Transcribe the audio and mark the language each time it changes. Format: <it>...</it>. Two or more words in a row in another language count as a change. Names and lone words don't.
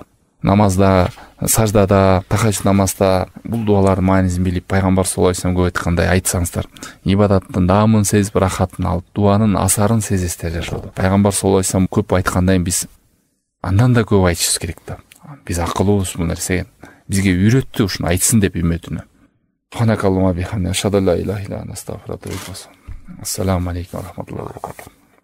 <ky>Намазда, саждада, тахажжуд намазда бул дуалардын маанисин билип, пайгамбар</ky> <ar>صلى الله عليه وسلم</ar> <ky>көп айткандай айтсаңыздар, ибадаттын даамын сезип, рахатын алып, дуанын асарын сезесиздер жашоодо. Пайгамбар</ky> <ar>صلى الله عليه وسلم</ar> <ky>көп айткандай биз андан да көп айтышыбыз керек да. Биз акылыбыз бул нерсеге бизге үйрөттү, ушуну айтсын деп үмөтүнө.</ky> <ar>سبحانك اللهم بحمدك أشهد لا إله إلا أنت أستغفرك وأتوب إليك. السلام عليكم ورحمة الله وبركاته.</ar>